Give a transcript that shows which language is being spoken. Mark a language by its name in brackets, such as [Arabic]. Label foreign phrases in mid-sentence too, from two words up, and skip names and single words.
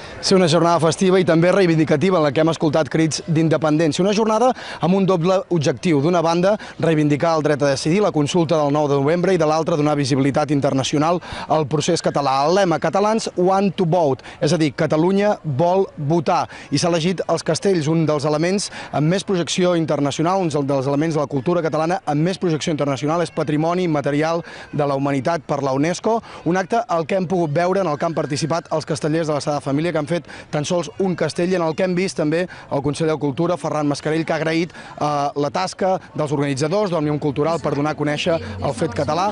[Catalan] Ser una jornada festiva i també reivindicativa en la que hem escoltat crits d'independència. Una jornada amb un doble objectiu. D'una banda, reivindicar el dret a decidir, la consulta del 9 de novembre, i de l'altra, donar visibilitat internacional al procés català. El lema [English] Catalans want to vote, [Catalan] és a dir, Catalunya vol votar. I s'ha elegit els castells, un dels elements amb més projecció internacional, un dels elements de la cultura catalana amb més projecció internacional, és patrimoni immaterial de la humanitat per la UNESCO. Un acte al que hem pogut veure, en el que han participat els castellers de la Sagrada Família, que han fet tan sols un castell, i en el que hem vist també el conseller de Cultura, Ferran Mascarell, que ha agraït la tasca dels organitzadors d'Òmnium Cultural per donar a conèixer el fet català.